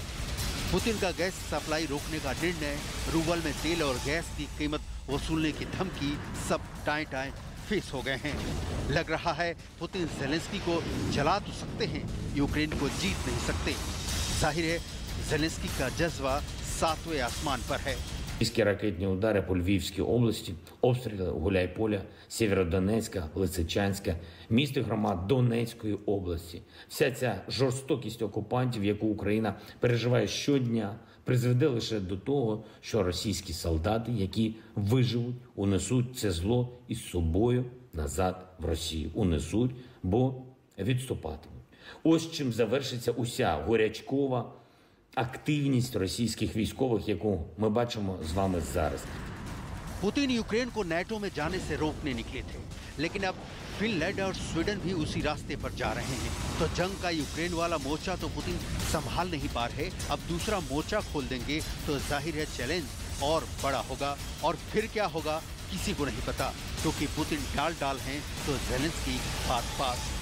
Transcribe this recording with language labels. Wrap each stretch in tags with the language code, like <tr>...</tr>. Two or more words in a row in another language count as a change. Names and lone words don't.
<hi>पुतिन का गैस सप्लाई रोकने का निर्णय, रूबल में तेल और गैस की कीमत वसूलने की धमकी, सब टाएं फेस हो गए हैं। लग रहा है पुतिन ज़ेलेंस्की को जला तो सकते हैं, यूक्रेन को जीत नहीं सकते। जाहिर है ज़ेलेंस्की का जज्बा 7वें आसमान पर है।</hi> <uk>Російські ракетні удари по Львівській області, обстріли Гуляйполя, Сєвєродонецька, Лисичанська, міст і громад Донецької області. Вся ця жорстокість окупантів, яку Україна переживає щодня, призведе лише до того, що російські солдати, які виживуть, унесуть це зло із собою назад в Росію. Унесуть, бо відступатимуть. Ось чим завершиться уся горячкова активність російських військових, яку ми бачимо з вами зараз.</uk> <hi>पुतिन यूक्रेन को नेटो में जाने से रोकने निकले थे, लेकिन अब फिनलैंड और स्वीडन भी उसी रास्ते पर जा रहे हैं। तो जंग का यूक्रेन वाला मोर्चा तो पुतिन संभाल नहीं पा रहे, अब दूसरा मोर्चा खोल देंगे तो जाहिर है चैलेंज और बड़ा होगा। और फिर क्या होगा किसी को नहीं पता, क्योंकि पुतिन डाल हैं तो ज़ेलेंस्की पास।</hi>